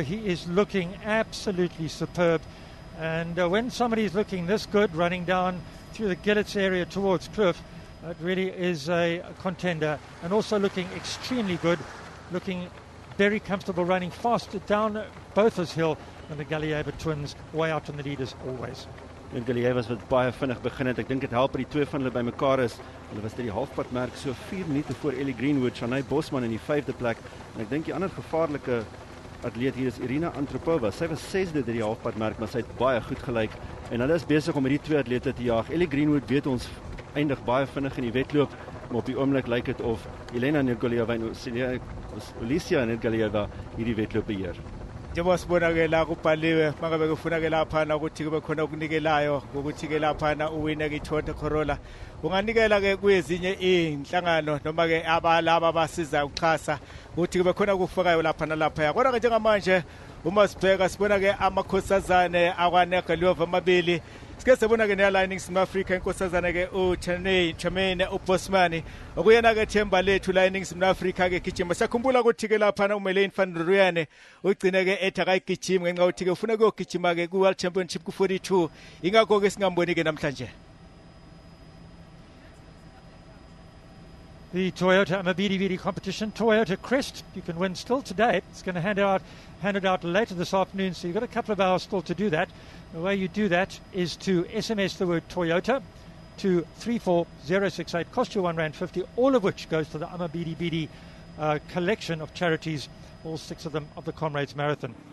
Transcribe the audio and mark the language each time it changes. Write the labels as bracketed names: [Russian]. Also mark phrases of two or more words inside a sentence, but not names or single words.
[English] He is looking absolutely superb. And when somebody is looking this good, running down through the Gillets area towards Kloof, it really is a contender. And also looking extremely good, looking very comfortable, running faster down Botha's Hill than the Galieva twins, way out on the leaders always. [Afrikaans] En Galievas wat baie vinnig begin het. Ek dink dit help dat die twee van hulle bymekaar is. Hulle was dit die halfpadmerk so 4 minute voor Ellie Greenwood, Shanay Bosman in die 5de plek. En ek dink die ander gevaarlike atleet hier is Irina Antropova. Sy was 6de deur die halfpadmerk, maar sy het baie goed gelyk. En hulle is besig om hierdie twee atlete te jaag. Ellie Greenwood weet ons eindig baie vinnig in die wedloop, maar op die oomblik lyk dit of Elena Negolieva en Alicia Negolieva hierdie wedloop beheer. [Zulu] Njengoba sibonake la kubhaliwe mangabe kufunake laphana ukuthi kube khona okunikelayo ngokuthi-ke laphana uwine ki-Toyota Corolla unganikela-ke kwezinye iy'nhlangano noma-ke abalaba abasiza ukuxhasa ukuthi kube khona kufakayo laphana laphaya. Kodwa-ke njengamanje uma sibheka sibona-ke amakhosazane akwaNegoliova amabili. Sike sebona-ke neyala eNingizimu Afrika inkosazane-ke uChermaine uBosmani okuyena-ke themba lethu la eNingizimu Afrika-ke gijima. Siyakhumbula ukuthi-ke laphana uMelaine van Rooyen ugcine-ke ethi akayigijimi ngenxa yokuthi-ke ufuna kuyogijima-ke ku-World Championship ku-42. Ingakho-ke singamboni-ke namhlanje. [English] The Toyota Amabidi competition, Toyota Crest, you can win still today. It's going to hand it out later this afternoon, so you've got a couple of hours still to do that. The way you do that is to SMS the word Toyota to 34068, cost you R1.50, all of which goes to the Amabidi collection of charities, all 6 of them of the Comrades Marathon.